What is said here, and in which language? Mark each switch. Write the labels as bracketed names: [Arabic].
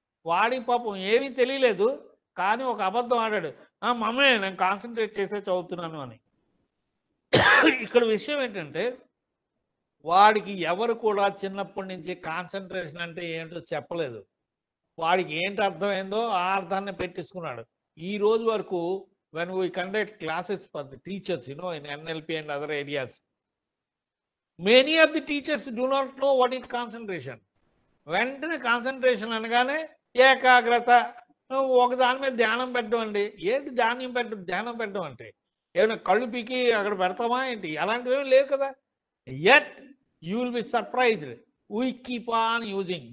[Telugu] వాడి పాపం ఏమీ తెలియలేదు, కానీ ఒక అబద్ధం ఆడాడు, మమ్మీ నేను కాన్సన్ట్రేట్ చేసే చదువుతున్నాను అని. ఇక్కడ విషయం ఏంటంటే వాడికి ఎవరు కూడా చిన్నప్పటి నుంచి కాన్సన్ట్రేషన్ అంటే ఏంటో చెప్పలేదు. వాడికి ఏంటి అర్థమైందో ఆ అర్థాన్ని పెట్టించుకున్నాడు. ఈ రోజు వరకు [English] when we conduct classes for the teachers, in NLP and other areas, many of the teachers do not know what is concentration. [Telugu] వెంటనే కాన్సన్ట్రేషన్ అనగానే ఏకాగ్రత, నువ్వు ఒక దాని మీద ధ్యానం పెట్టడం అండి. ఏంటి ధ్యానం పెట్టడం అంటే ఏమైనా కళ్ళు పీకి అక్కడ పెడతామా ఏంటి? అలాంటివి ఏమి లేవు కదా. [English] Yet you will be surprised, we keep on using.